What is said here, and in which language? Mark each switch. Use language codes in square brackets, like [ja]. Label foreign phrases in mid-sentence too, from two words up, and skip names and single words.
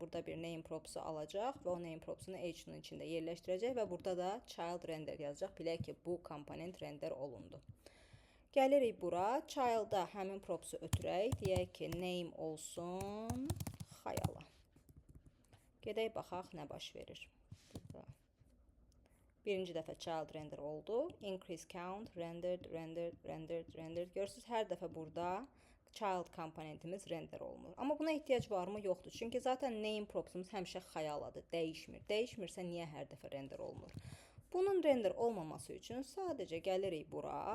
[az] Burada bir name propsu alacaq və o name propsunu h2'nun içində yerləşdirəcək və burada da [en] child render [az] yazacaq. Bilək ki, bu komponent render olundu. Gəlirik bura. Child'a həmin propsu ötürək. Deyək ki, name olsun xayala. Gedək baxaq nə baş verir. Burada. Birinci dəfə [en] child render [az] oldu. [en] Increase count, rendered. [az] Görürsünüz, hər dəfə burada child komponentimiz render olunur. Amma buna ehtiyac varmı? Yoxdur. Çünki zaten name propsumuz həmişə xayaladır. Dəyişmir. Dəyişmirsə niyə hər dəfə render olunur? Bunun render olmaması üçün sadəcə gəlirik bura.